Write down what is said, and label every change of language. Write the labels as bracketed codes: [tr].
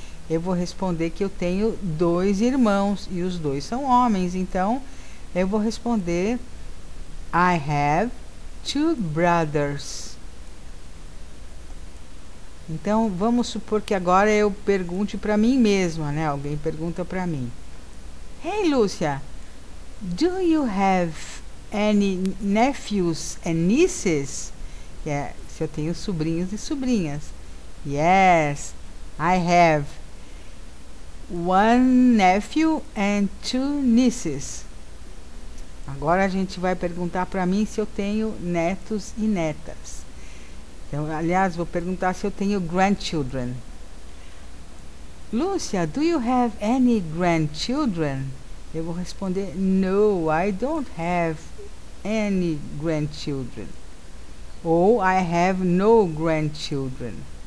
[pt] Eu vou responder que eu tenho 2 irmãos e os 2 são homens. Então, eu vou responder [en] I have 2 brothers. [pt] Então, vamos supor que agora eu pergunte para mim mesma, né? Alguém pergunta para mim. [en] Hey, Lúcia, do you have any nephews and nieces? [pt] Se eu tenho sobrinhos e sobrinhas. [en] Yes, I have 1 nephew and 2 nieces. [pt] Agora a gente vai perguntar para mim se eu tenho netos e netas. Então, aliás, vou perguntar se eu tenho grandchildren. [en] Lúcia, do you have any grandchildren? [pt] Eu vou responder, [en] no, I don't have any grandchildren. Ou I have no grandchildren.